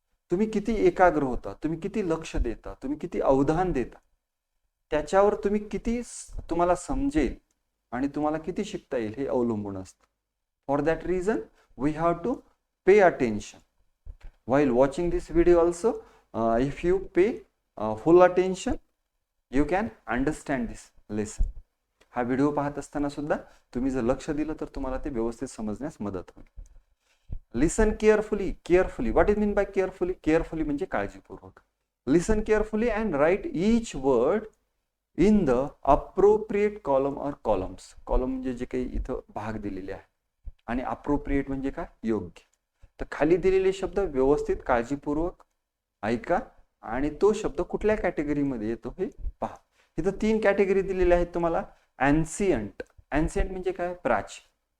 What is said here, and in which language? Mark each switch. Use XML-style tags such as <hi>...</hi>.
<mr>तुम्ही किती एकाग्र होता, तुम्ही किती लक्ष देता, तुम्ही किती अवधान देता, त्याच्यावर तुम्हाला समजेल आणि तुम्हाला किती शिकता येईल हे अवलंबून असतं.</mr> <en>For that reason we have to pay attention while watching this video also. If you pay full attention you can understand this lesson.</en> <mr>हा व्हिडिओ पाहत असताना सुद्धा तुम्ही जर लक्ष दिलं तर तुम्हाला ते व्यवस्थित समजण्यास मदत होईल.</mr> <en>Listen carefully. Carefully, what is mean by carefully? Carefully</en> <mr>म्हणजे काळजीपूर्वक.</mr> <en>Listen carefully and write each word in the appropriate column or columns.</en> <mr>कॉलम म्हणजे जे काही इथं भाग दिलेले आहे, आणि अप्रोप्रिएट म्हणजे काय? योग्य. तर खाली दिलेले शब्द व्यवस्थित काळजीपूर्वक ऐका आणि तो शब्द कुठल्या कॅटेगरीमध्ये येतो हे पहा. इथं 3 कॅटेगरी दिलेल्या आहेत तुम्हाला. अँसियंट. अँसियंट म्हणजे काय? प्राचीन.</mr>